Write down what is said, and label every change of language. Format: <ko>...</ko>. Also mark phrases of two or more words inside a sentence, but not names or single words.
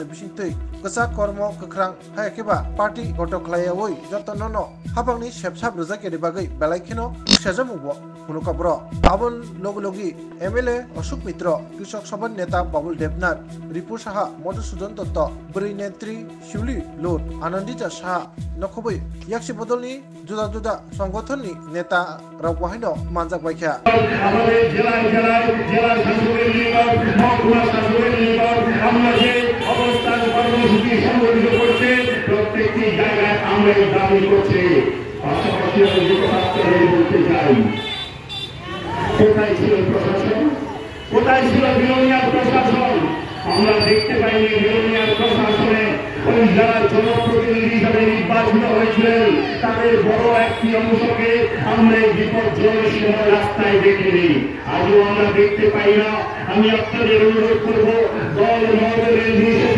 <trp>Bishintui Kasa Kormo Kakrang Hayakeba Party Goto Klayawoi Jotonono Habangni Shepsap Ruzaki Bagai Balaikino Shajamubo Hunukabro Abo Logologi MLA Ashok Mitro Kishok Saban Neta Babul Devnath Ripu Saha Madhusudan Dotto Brinetri Shuli Lord Anandita Saha Nokoboi Yakshi Bodolni Juda Juda Songotoni Neta Rawahino Manjak Baikya</trp> <bn>আমাদের জেলায় জেলার শাসকের নিকট মহকুমা শাসকের নিকট আমরা যে অবস্থান কর্মসূচি সংগঠিত করছে প্রত্যেকটি জায়গায় আমরা এই দাবি করছি পাশাপাশি বলতে চাই কোথায় ছিল প্রশাসন কোথায় ছিল বিলোনিয়া প্রশাসন আমরা দেখতে পাইনি বিলোনিয়া প্রশাসনে ওই যারা জনপ্রতিনিধি হিসাবে নির্বাচিত হয়েছিলেন তাদের বড় একটি অংশকে আমরা এই বিপজ্জনক সময় রাস্তায় দেখিনি আজও আমরা দেখতে পাই না আমি আপনাদের অনুরোধ করবো দল মহলের নির্দেশে</bn>